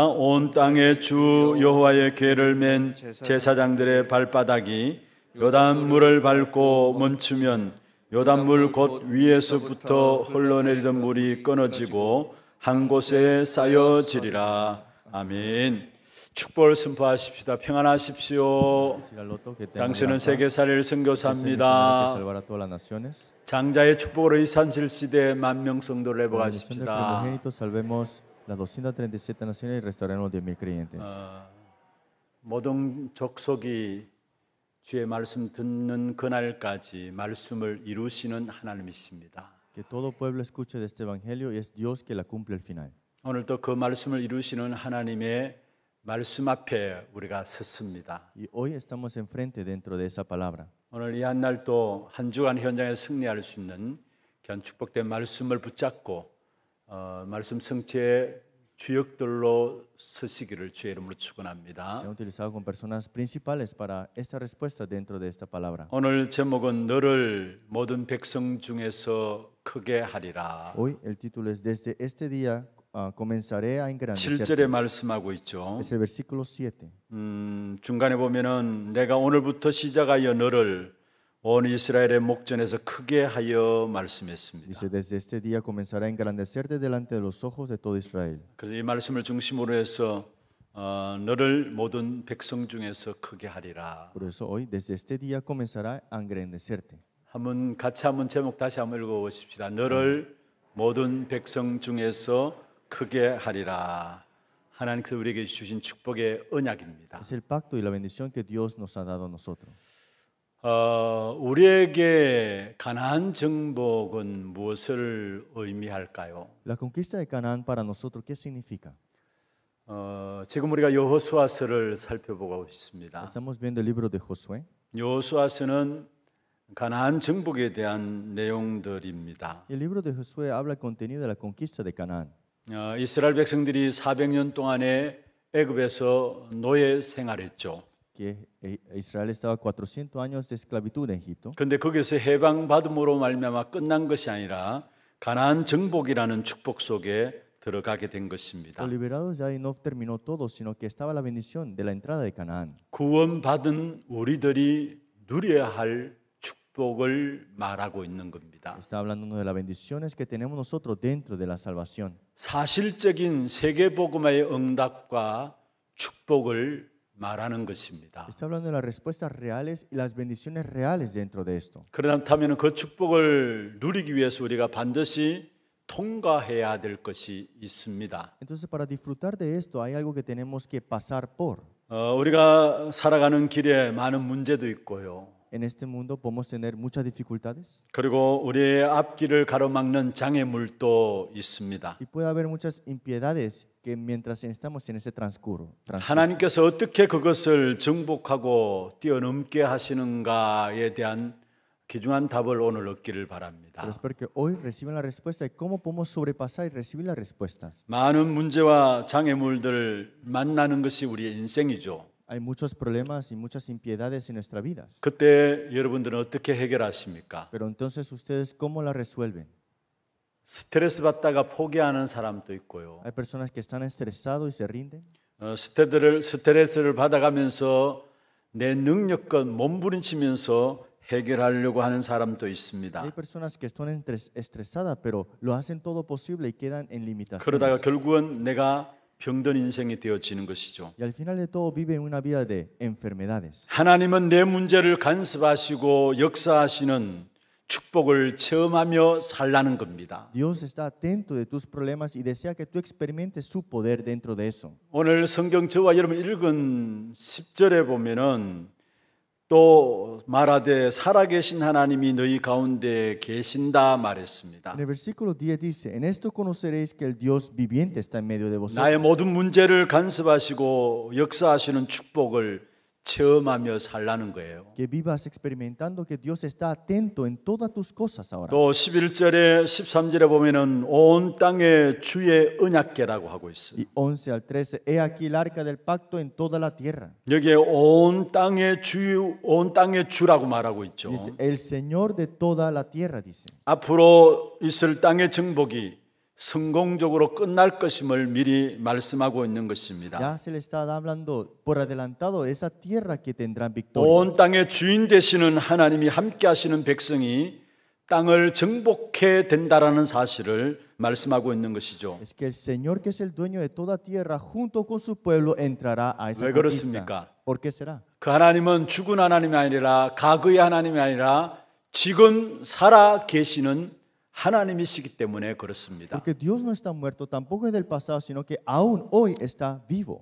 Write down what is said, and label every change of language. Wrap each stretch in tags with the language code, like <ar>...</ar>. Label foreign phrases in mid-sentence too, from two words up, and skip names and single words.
<ko>온 땅의 주 여호와의 궤를 맨 제사장들의 발바닥이 요단물을 밟고 멈추면 요단물 곧 위에서부터 흘러내리던 물이 끊어지고 한 곳에 쌓여지리라. 아멘. 축복을 선포하십시다. 평안하십시오. 당신은 세계사를 선교사입니다. 장자의 축복으로 237시대 만명 성도를 회복하십시다.</ko> <es>Salvemos las 237 naciones y restauremos 10,000 creyentes.</es> <ko>모든 족속이 주의 말씀 듣는 그날까지 말씀을 이루시는 하나님이십니다.</ko> <es>Que todo pueblo escuche de este evangelio y es Dios que la cumple al final.</es> <ko>오늘도 그 말씀을 이루시는 하나님의 말씀 앞에 우리가 섰습니다.</ko> <es>Y hoy estamos enfrente dentro de esa palabra.</es> <ko>오늘 이 한 날도 한 주간 현장에 승리할 수 있는 귀한 축복된 말씀을 붙잡고 말씀 성취의 주역들로 서시기를 주의 이름으로 축원합니다.</ko> <es>Se han utilizado con personas principales para esta respuesta dentro de esta palabra.</es> <ko>오늘 제목은 너를 모든 백성 중에서 크게 하리라.</ko> <es>Hoy el título es Desde este día comenzaré a engrandecerte.</es> <ko>7절에 말씀하고 있죠.</ko> <es>Es el versículo 7.</es> <ko>중간에 보면은 내가 오늘부터 시작하여 너를 온 이스라엘의 목전에서 크게 하여 말씀했습니다.</ko> <es>Dice desde este día comenzará a engrandecerte delante de los ojos de todo Israel.</es> <ko>그래서 이 말씀을 중심으로 해서 너를 모든 백성 중에서 크게 하리라.</ko> <es>Por eso hoy desde este día comenzará a engrandecerte.</es> <ko>같이 한번 제목 다시 한번 읽어보십시다. 너를 모든 백성 중에서 크게 하리라. 하나님께서 우리에게 주신 축복의 언약입니다.</ko> <es>Es el pacto y la bendición que Dios nos ha dado a nosotros.</es> <ko>우리에게 가나안 정복은 무엇을 의미할까요?</ko> <es>La conquista de Canaán para nosotros, ¿qué significa?</es> <ko>지금 우리가 여호수아서를 살펴보고 있습니다.</ko> <es>Estamos viendo el libro de Josué.</es> <ko>여호수아서는 가나안 정복에 대한 내용들입니다.</ko> <es>El libro de Josué habla el contenido de la conquista de Canaán.</es> <ko>이스라엘 백성들이 400년 동안에 애굽에서 노예 생활했죠.</ko> <es>Que Israel estaba 400 años de esclavitud en Egipto.</es> <ko>그런데 거기서 해방받음으로 말미암아 끝난 것이 아니라 가나안 정복이라는 축복 속에 들어가게 된 것입니다.</ko> <es>Los liberados ya ahí no terminó todo, sino que estaba la bendición de la entrada de Canaán.</es> <ko>구원받은 우리들이 누려야 할 축복. 축복을 말하고 있는 겁니다.</ko> <es>Está hablando de las bendiciones que tenemos nosotros dentro de la salvación.</es> <ko>사실적인 세계복음화의 응답과 축복을 말하는 것입니다.</ko> <es>Está hablando de las respuestas reales y las bendiciones reales dentro de esto.</es> <ko>그렇다면 그 축복을 누리기 위해서 우리가 반드시 통과해야 될 것이 있습니다.</ko> <es>Entonces, para disfrutar de esto hay algo que tenemos que pasar por.</es> <ko>우리가 살아가는 길에 많은 문제도 있고요.</ko> <es>En este mundo podemos tener muchas dificultades</es> <ko>그리고 우리의 앞길을 가로막는 장애물도 있습니다.</ko> <es>y puede haber muchas impiedades que mientras estamos en ese transcurso.</es> <ko>하나님께서 어떻게 그것을 정복하고 뛰어넘게 하시는가에 대한 귀중한 답을 오늘 얻기를 바랍니다.</ko> <es>Pero espero que hoy reciban la respuesta de cómo podemos sobrepasar y recibir las respuestas.</es> <ko>많은 문제와 장애물들을 만나는 것이 우리의 인생이죠.</ko> <es>Hay muchos problemas y muchas impiedades en nuestras vidas.</es> <ko>그때 여러분들은 어떻게 해결하십니까?</ko> <es>Pero entonces ustedes cómo la resuelven?</es> <ko>스트레스 받다가 포기하는 사람도 있고요.</ko> <es>Hay personas que están estresados y se rinden.</es> <ko>스트레스를 받아가면서 내 능력껏 몸부림치면서 해결하려고 하는 사람도 있습니다.</ko> <es>Hay personas que están estresadas, pero lo hacen todo posible y quedan en</es> <ko>그러다가</ko> <es>limitaciones.</es> <ko>결국은 내가 병든 인생이 되어지는 것이죠.</ko> <es>Y al final de todo viven una vida de enfermedades.</es> <ko>하나님은 내 문제를 간섭하시고 역사하시는 축복을 체험하며 살라는 겁니다.</ko> <es>Dios está atento de tus problemas y desea que tú experimentes su poder dentro de eso.</es> <ko>오늘 성경 저와 여러분 읽은 10절에 보면은 또 말하되 살아계신 하나님이 너희 가운데 계신다 말했습니다.</ko> <es>En el versículo 10 dice, en esto conoceréis que el Dios viviente está en medio de vosotros.</es> <ko>나의 모든 문제를 간섭하시고 역사하시는 축복을 체험하며 살라는 거예요.</ko> <es>Que vivas experimentando que Dios está atento en todas tus cosas ahora.</es> <ko>또 11절에 13절에 보면은 온 땅의 주의 언약궤라고 하고 있어요.</ko> <es>Y 11 al 13, he aquí el arca del pacto en toda la tierra.</es> <ko>여기에 온 땅의 주라고 말하고 있죠.</ko> <es>Dice, el Señor de toda la tierra, dice.</es> <ko>앞으로 있을 땅의 정복이 성공적으로 끝날 것임을 미리 말씀하고 있는 것입니다.</ko> <es>Ya se le está hablando por adelantado esa tierra que tendrán victoria.</es> <ko>온 땅의 주인 되시는 하나님이 함께 하시는 백성이 땅을 정복해 된다라는 사실을 말씀하고 있는 것이죠.</ko> <es>Es que el Señor que es el dueño de toda tierra junto con su pueblo entrará a esa</es> <ko>왜</ko> <es>conquista.</es> <ko>그렇습니까?</ko> <es>¿Por qué será?</es> <ko>그 하나님은 죽은 하나님이 아니라 과거의 하나님이 아니라 지금 살아 계시는 하나님이시기 때문에 그렇습니다.</ko> <es>Porque Dios no está muerto, tampoco es del pasado, sino que aún hoy está vivo.</es>